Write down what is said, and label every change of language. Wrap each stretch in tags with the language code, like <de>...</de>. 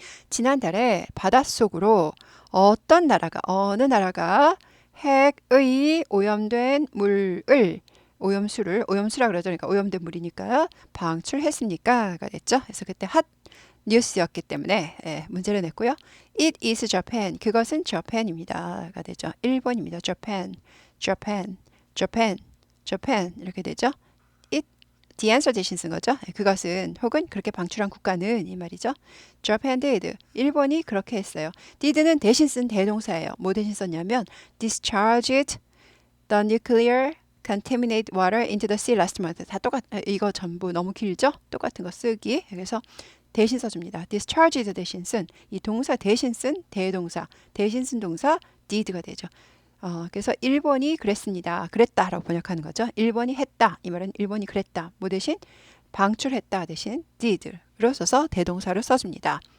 <ko>지난달에 바닷속으로 어느 나라가 핵의 오염된 물을 오염수라 그러죠. 그러니까 오염된 물이니까 방출했습니까가 됐죠. 그래서 그때 핫 뉴스였기 때문에 예, 문제를 냈고요.</ko> <en>It is Japan.</en> <ko>그것은 Japan입니다가 되죠. 일본입니다.</ko> <en>Japan, Japan, Japan, Japan 이렇게 되죠.</en> <ko>It the answer 대신 쓴 거죠. 그것은 혹은 그렇게 방출한 국가는 이 말이죠.</ko> <en>Japan did.</en> <ko>일본이 그렇게 했어요. did는 대신 쓴 대동사예요. 뭐 대신 썼냐면</ko> <en>discharged the nuclear contaminated water into the sea last month.</en> <ko>다 이거 전부 너무 길죠? 똑같은 거 쓰기. 그래서 대신 써줍니다. discharged 대신 쓴 이 동사 대신 쓴 대동사 대신 쓴 동사 did가 되죠. 그래서 일본이 그랬습니다. 그랬다라고 번역하는 거죠. 일본이 했다. 이 말은 일본이 그랬다. 뭐 대신 방출했다 대신 did로 써서 대동사로 써줍니다.</ko>